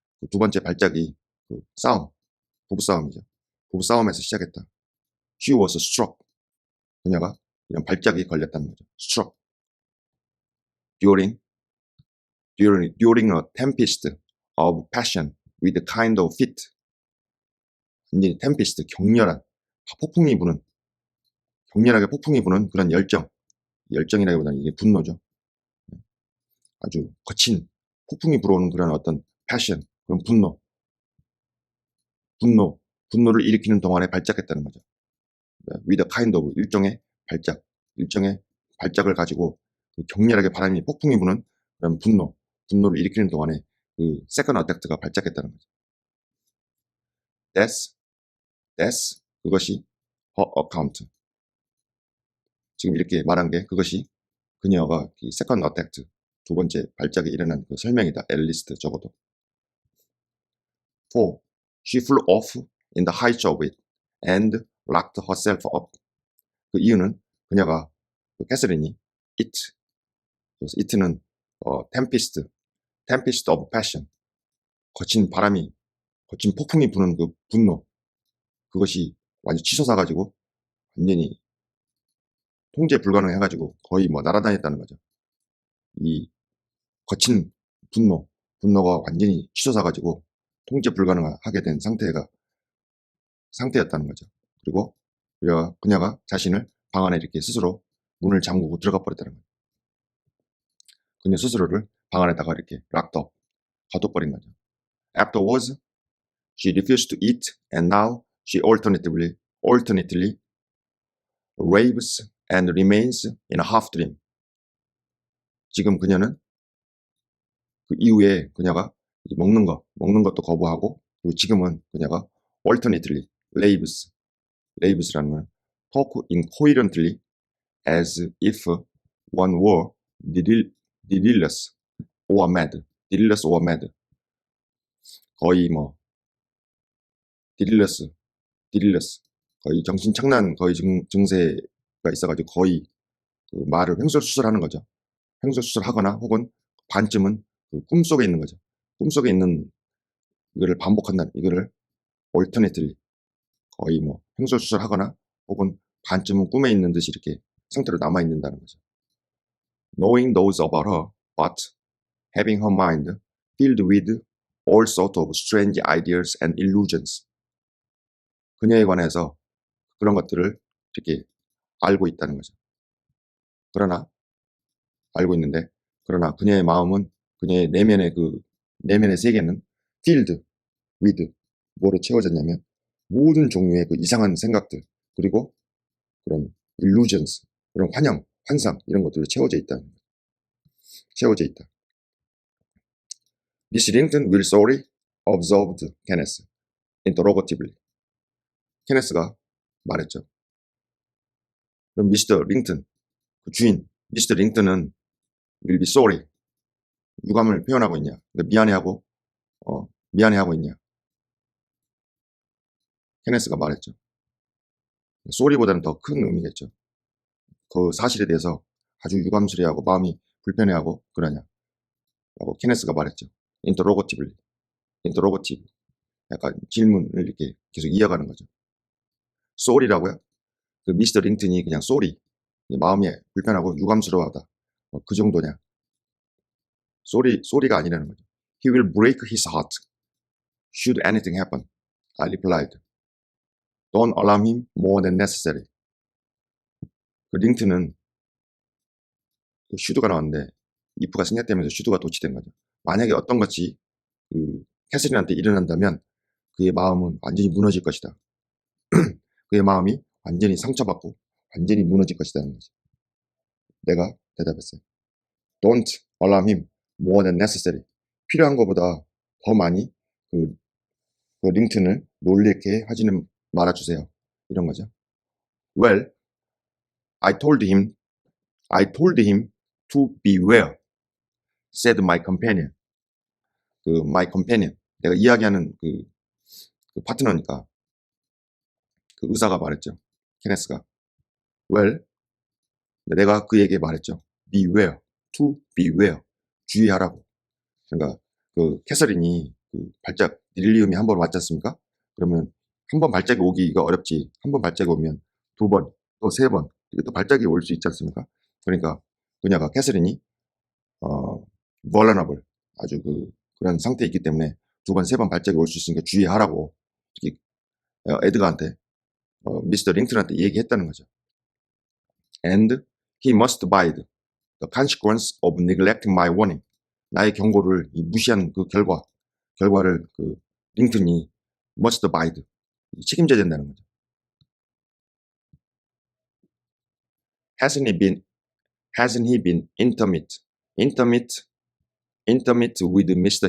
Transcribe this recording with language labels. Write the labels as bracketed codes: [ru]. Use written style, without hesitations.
[ko] 그 두 번째 발작이 그 싸움, 부부싸움이죠. 부부싸움에서 시작했다. [en] She was struck. [ko] 그녀가 이런 발작이 걸렸다는 거죠. [en] Struck. During a tempest of passion with a kind of fit. [ko] 완전히 tempest, 격렬한, 격렬하게 폭풍이 부는 그런 열정이라기보다는 이게 분노죠. 아주 거친 폭풍이 불어오는 그런 어떤 passion, 그런 분노를 일으키는 동안에 발작했다는 거죠. [en] with a kind of, [ko] 일종의 발작을 가지고 그 격렬하게 바람이 폭풍이 부는 그런 분노를 일으키는 동안에 그 second attack가 발작했다는 거죠. [en] That's [ko] 그것이 [en] her account. [ko] 지금 이렇게 말한 게 그것이 그녀가 이 second attack, 두 번째 발작에 일어난 그 설명이다. [en] at least [ko] 적어도. [en] For she flew off in the height of it and locked herself up. [ko] 그 이유는 그녀가 그 캐서린이 it는 [en] tempest of passion, [ko] 거친 폭풍이 부는 그 분노, 그것이 완전 치솟아가지고 완전히 통제 불가능해가지고 거의 뭐 날아다녔다는 거죠. 이 거친 분노가 완전히 치솟아가지고 통제 불가능하게 된 상태였다는 거죠. 그리고 그녀가 자신을 방 안에 이렇게 스스로 문을 잠그고 들어가 버렸다는 거죠. 그녀 스스로를 방 안에다가 이렇게 locked up, 가둬버린 거죠. [en] Afterwards, she refused to eat, and now she alternately raves and remains in a half dream. [ko] 지금 그녀는 그 이후에 그녀가 먹는 것도 거부하고, 그리고 지금은 그녀가 [en] alternately raves [ko] 라는 건 [en] talk incoherently as if one were delirious or mad. [ko] 거의 뭐 delirious 거의 정신착란 거의 증세가 있어가지고 거의 그 말을 횡설수설하는 거죠. 횡설수설하거나 혹은 반쯤은 그 꿈속에 있는 거죠. 꿈속에 있는 이거를 반복한다는, 이거를 alternately 거의 뭐 횡설수설하거나 혹은 반쯤은 꿈에 있는 듯이 이렇게 상태로 남아있는다는 거죠. [en] Knowing those about her, but having her mind filled with all sorts of strange ideas and illusions. [ko] 그녀에 관해서 그런 것들을 이렇게 알고 있다는 거죠. 알고 있는데, 그러나 그녀의 마음은, 그녀의 내면의 세계는 [en] filled with [ko] 뭐로 채워졌냐면 모든 종류의 그 이상한 생각들, 그리고 그런 illusions, 그런 환상 이런 것들로 채워져 있다. [en] Miss Rington will sorry, observed Kenneth interrogatively. [ko] 케네스가 말했죠. 그럼 미스터 링턴, 그 주인 미스터 링턴은 [en] will be sorry, [ko] 유감을 표현하고 있냐, 미안해하고 있냐. 케네스가 말했죠. sorry보다는 더 큰 의미겠죠. 그 사실에 대해서 아주 유감스레하고 마음이 불편해하고 그러냐 라고 케네스가 말했죠. interrogative, 약간 질문을 이렇게 계속 이어가는 거죠. sorry라고요? 그 미스터 링턴이 그냥 sorry, 마음이 불편하고 유감스러워하다, 그 정도냐. sorry가 아니라는 거죠. [en] He will break his heart should anything happen. I replied. Don't alarm him more than necessary. [ko] 그 링턴은 그 should가 나왔는데 if가 생략되면서 should가 도치된 거죠. 만약에 어떤 것이 그 캐서린한테 일어난다면 그의 마음은 완전히 무너질 것이다. 그의 마음이 완전히 상처받고 완전히 무너질 것이라는 거죠. 내가 대답했어요. [en] Don't alarm him more than necessary. [ko] 필요한 것보다 더 많이 그 링튼을 놀래게 하지는 말아주세요. 이런 거죠. [en] Well, I told him to beware, said my companion. [ko] 그 my companion, 내가 이야기하는 그 파트너니까 그 의사가 말했죠. 케네스가. Well, 내가 그에게 말했죠. [en] Beware, to beware, [ko] 주의하라고. 그러니까 그 캐서린이 그 발작 릴리움이 한 번 왔지 않습니까? 그러면 한 번 발작이 오기가 어렵지. 한 번 발작이 오면 두 번, 또 세 번, 또 발작이 올 수 있지 않습니까? 그러니까 그녀가 캐서린이 vulnerable, 아주 그런 상태에 있기 때문에 두 번, 세 번 발작이 올 수 있으니까 주의하라고 이렇게 에드가한테 미스터 링튼한테 얘기했다는 거죠. [en] And he must abide the consequence of neglecting my warning. [ko] 나의 경고를 무시한 그 결과를 그 링튼이 [en] must abide, [ko] 책임져야 된다는 거죠. [en] Hasn't he been intimate with Mr.